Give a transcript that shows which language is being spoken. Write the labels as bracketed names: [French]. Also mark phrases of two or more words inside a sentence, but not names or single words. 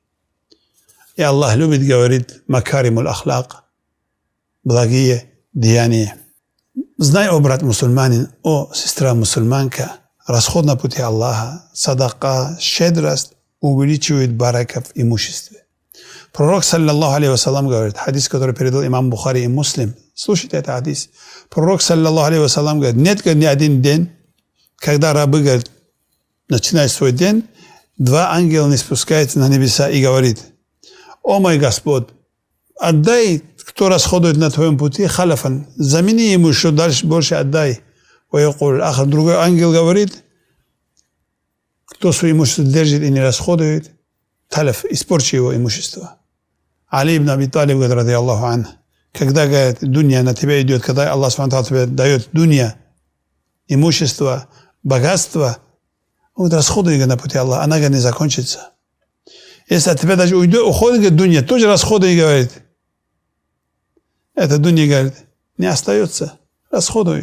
[Russian] И Аллах любит, говорит, [Arabic] مكارم الأخلاق, [Russian] благие деяния. Знай, о брат мусульманин, о сестра мусульманка, расход на пути Аллаха, садака, щедрость увеличивает барака в имуществе. Пророк, [Arabic] صلى الله عليه وسلم, [Russian] говорит, хадис, который передал имам Бухари и Муслим, слушайте этот хадис. Пророк, [Arabic] صلى الله عليه وسلم, [Russian] говорит, нет ни один день, когда рабы, говорит, начинают свой день, два ангела не спускаются на небеса и говорит: о мой Господь, отдай, кто расходует на твоем пути, халяфан, замени ему еще дальше, больше отдай. Другой ангел говорит: кто свое имущество держит и не расходует, таляф, испорчи его имущество. Али ибн Аби Талиб говорит, [Arabic] رضي الله عن, [Russian] когда, говорит, дунья на тебя идет, когда Аллах субхану тебе дает дунья, имущество, богатство, вот расходуй на пути Аллаха, она, говорит, не закончится. Если от тебя даже уходит, говорит, дунья, тоже расходуй, говорит. Это дунья, говорит, не остается, расходуй.